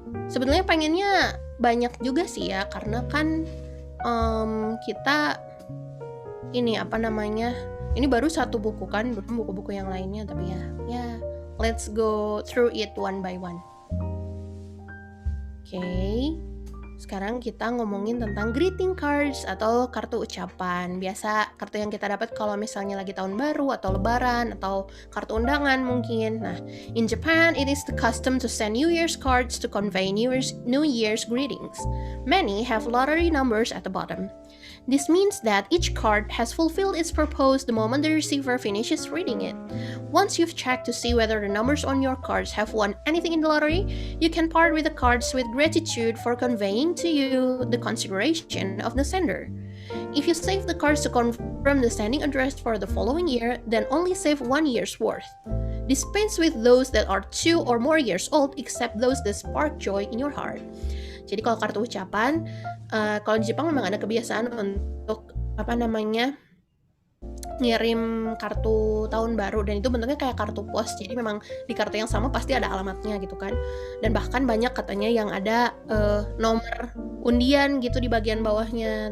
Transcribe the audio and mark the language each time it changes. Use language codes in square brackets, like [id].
[id] Sebetulnya pengennya banyak juga sih ya, karena kan kita ini ini baru satu buku kan, belum buku-buku yang lainnya, tapi ya [en] let's go through it one by one. [id] Oke. Sekarang kita ngomongin tentang greeting cards atau kartu ucapan. Biasa kartu yang kita dapat kalau misalnya lagi tahun baru atau lebaran atau kartu undangan mungkin. [en] Nah, in Japan, it is the custom to send New Year's cards to convey New Year's greetings. Many have lottery numbers at the bottom. This means that each card has fulfilled its purpose the moment the receiver finishes reading it. Once you've checked to see whether the numbers on your cards have won anything in the lottery, you can part with the cards with gratitude for conveying to you the consideration of the sender. If you save the cards to confirm the sending address for the following year, then only save 1 year's worth. Dispense with those that are 2 or more years old, except those that spark joy in your heart. [id] Jadi kalau kartu ucapan, kalau di Jepang memang ada kebiasaan untuk ngirim kartu tahun baru, dan itu bentuknya kayak kartu pos. Jadi memang di kartu yang sama pasti ada alamatnya gitu kan. Dan bahkan banyak katanya yang ada nomor undian gitu di bagian bawahnya.